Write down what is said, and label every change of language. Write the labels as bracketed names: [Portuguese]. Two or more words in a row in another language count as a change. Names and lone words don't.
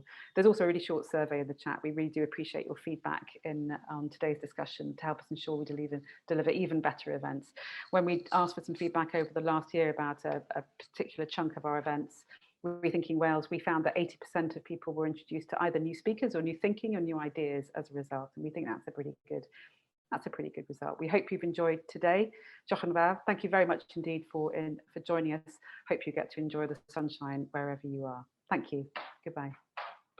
[English] There's also a really short survey in the chat. We really do appreciate your feedback on today's discussion to help us ensure we deliver even better events. When we asked for some feedback over the last year about a particular chunk of our events, Rethinking Wales, we found that 80% of people were introduced to either new speakers or new thinking or new ideas as a result, and we think that's a pretty good result. We hope you've enjoyed today. [Welsh] Diolch yn fawr. [English] Thank you very much indeed for joining us. Hope you get to enjoy the sunshine wherever you are. Thank you. Goodbye.